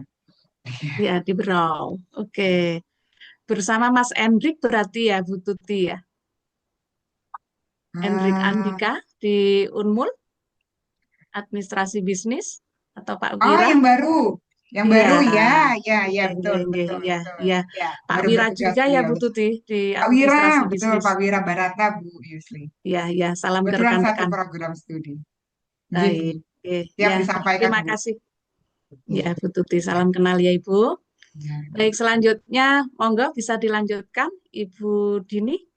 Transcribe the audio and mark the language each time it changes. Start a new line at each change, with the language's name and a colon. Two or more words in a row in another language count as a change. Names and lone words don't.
Indonesian: Ya, di Berau. Oke. Bersama Mas Endrik berarti ya, Bu Tuti ya. Endrik Eh, Andika di Unmul, Administrasi Bisnis, atau Pak oh, Wira. yang Iya. baru ya, ya, Nggih, betul, nggih, nggih. betul, Iya, betul. iya. Ya, Pak baru Wira bertugas juga ya, beliau. Bu Tuti, di Pak Wira, Administrasi betul, Bisnis. Pak Wira Barata, Bu Yusli. Iya, iya. Salam ke Kebetulan satu rekan-rekan. program studi. Nggih, Bu. Baik. Oke. Siap Ya, disampaikan, terima Bu. kasih. Ya, Iya. Bu Tuti. Salam kenal ya, Ibu. Ya. Baik, selanjutnya, monggo bisa dilanjutkan, Ibu Dini.